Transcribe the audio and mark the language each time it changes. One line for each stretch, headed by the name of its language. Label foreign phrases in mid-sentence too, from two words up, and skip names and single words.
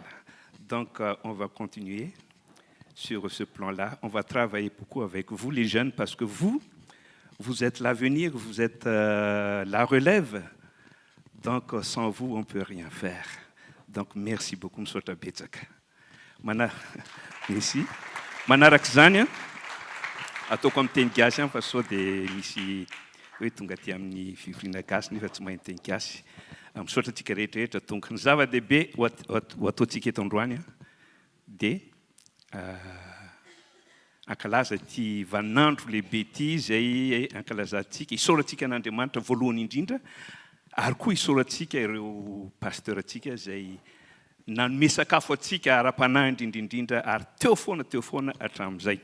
French: Donc, on va continuer sur ce plan-là. On va travailler beaucoup avec vous, les jeunes, parce que vous êtes l'avenir, vous êtes la relève. Donc, sans vous, on ne peut rien faire. Donc, merci beaucoup, M. Tabetsak. Merci.
Malagasy: Manarakzania, ataoko amin'ny teny gasy ihany fa sao dia misy hoe tonga aty amin'ny fivoriana gasy nefa tsy mahay teny gasy. Misaotra antsika rehetrarehetra tonga. Ny zava-dehibe ho ataontsika eto androany dia ankalaza ty vaninandro lehibe ty izay ankalazantsika isaorantsika an'Andriamanitra voalohany indrindra ary koa isaorantsika ireo pasteuratsika izay nanome sakafo atsika ara-panahy indrindrindrindra ary teo foana hatramin'izay.